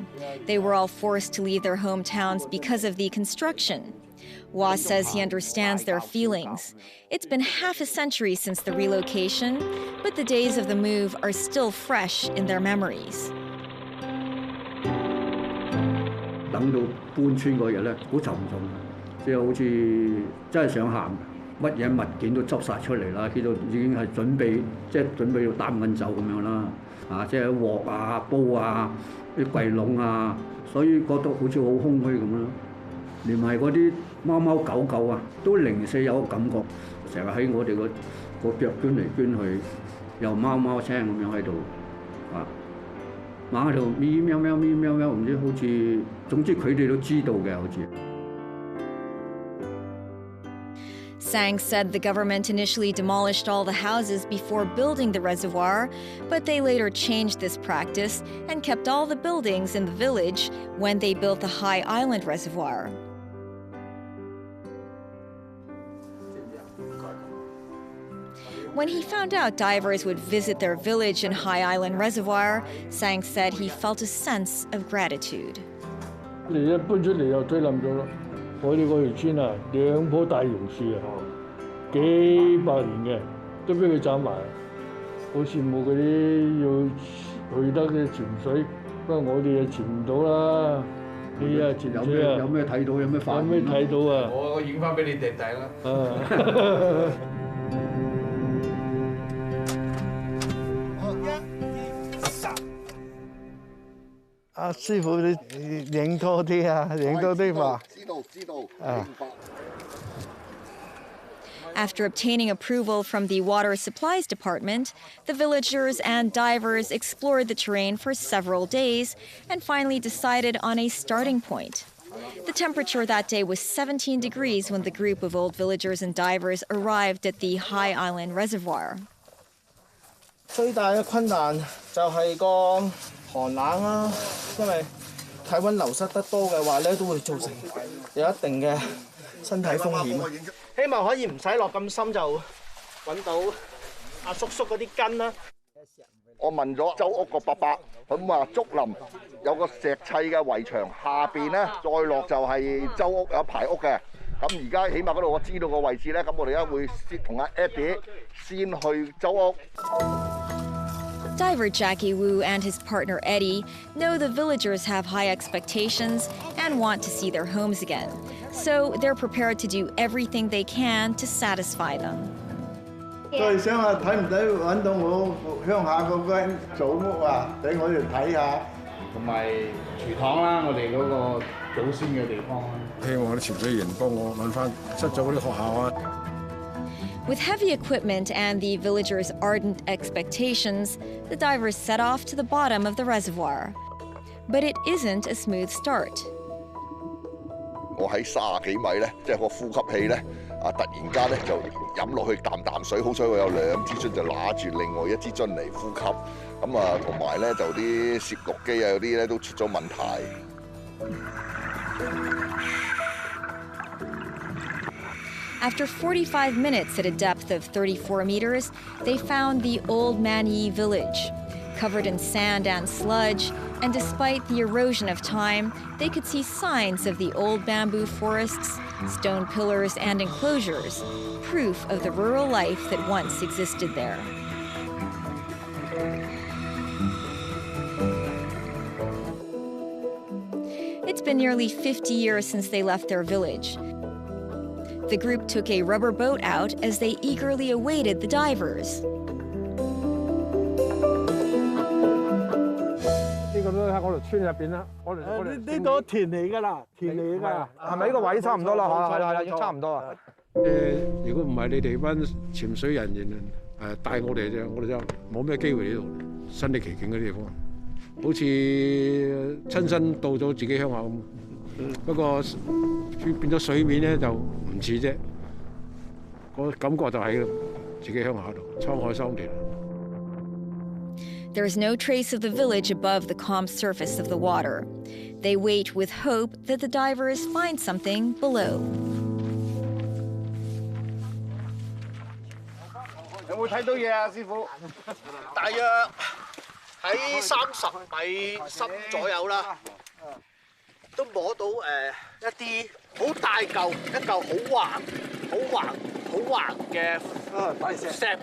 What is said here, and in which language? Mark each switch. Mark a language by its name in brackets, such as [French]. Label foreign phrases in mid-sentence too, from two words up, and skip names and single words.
[English] They were all forced to leave their hometowns because of the construction. Wah says he understands their feelings. It's been half a century since the relocation, but the days of the move are still fresh in their memories. [Cantonese] 等到搬村嗰日咧，好沉重，即係好似真係想喊，乜嘢物件都執晒出嚟啦，叫做已經係準備，即係準備要擔緊走咁樣啦，即係鑊啊、煲啊、啲櫃籠啊，所以覺得好似好空虛咁啦。連埋嗰啲貓貓狗狗啊，都零舍有個感覺，成日喺我哋個腳捐嚟捐去，又貓貓聲咁樣喺度，猛喺度咪喵喵咪喵喵，唔知好似，總之佢哋都知道嘅，好似。 [English] Sang said the government initially demolished all the houses before building the reservoir, but they later changed this practice and kept all the buildings in the village when they built the High Island Reservoir. When he found out divers would visit their village in High Island Reservoir, Sang said he felt a sense of gratitude. [Cantonese] 你一搬出嚟又推冧咗咯。我哋嗰條村啊，2棵大榕樹啊，幾百年嘅，都俾佢斬埋。好羨慕嗰啲要去得嘅潛水，不過我哋就潛唔到啦。你啊潛水啊，有咩睇到？有咩發現？有咩睇到啊？我影翻俾你哋睇啦。阿師傅，你影多啲啊，影多啲嘛。知道。 [English] After obtaining approval from the Water Supplies Department, the villagers and divers explored the terrain for several days and finally decided on a starting point. The temperature that day was 17 degrees when the group of old villagers and divers arrived at the High Island Reservoir. [Cantonese] 最大嘅困難就係個寒冷啊，因為體溫流失得多嘅話咧，都會造成有一定嘅身體風險。希望可以唔使落咁深就揾到阿叔叔嗰啲根啦。我問咗周屋個伯伯，佢話竹林有個石砌嘅圍牆，下邊咧再落就係周屋有排屋嘅。咁而家起碼嗰度我知道個位置咧，咁我哋而家會先同阿 Eddie 先去周屋。 [English] Diver Jackie Wu and his partner Eddie know the villagers have high expectations and want to see their homes again, so they're prepared to do everything they can to satisfy them. [Cantonese] 再想下睇唔睇揾到我鄉下嗰間祖屋啊，俾我哋睇下。同埋廚堂啦，我哋嗰個祖先嘅地方。希望啲潛水員幫我揾翻失咗嗰啲學校啊。 [English] With heavy equipment and the villagers' ardent expectations, the divers set off to the bottom of the reservoir. But it isn't a smooth start. [Cantonese] 我喺30幾米咧，即係個呼吸器咧，突然間咧就飲落去啖水，好彩我有2支樽就揦住另外1支樽嚟呼吸。咁同埋咧就啲攝錄機啊嗰啲咧都出咗問題。 [English] After 45 minutes at a depth of 34 meters, they found the Old Manyi village. Covered in sand and sludge, and despite the erosion of time, they could see signs of the old bamboo forests, stone pillars and enclosures, proof of the rural life that once existed there. It's been nearly 50 years since they left their village. The group took a rubber boat out as they eagerly awaited the divers. [Cantonese] 呢個都喺我哋村入邊啦，我哋呢度田嚟㗎啦，田嚟㗎，係咪呢個位差唔多啦？係啦，差唔多啊。如果唔係你哋班潛水人員帶我哋啫，我哋就冇咩機會呢度身歷其境嗰啲地方，好似親身到咗自己鄉下咁。不過變咗水面咧就唔似啫，個感覺就喺自己鄉下度，滄海桑田。 [English] There is no trace of the village above the calm surface of the water. They wait with hope that the divers find something below. [Cantonese] 有冇睇到嘢啊，師傅？大約喺30米深左右啦。都摸到一啲好大嚿、一嚿好橫嘅石。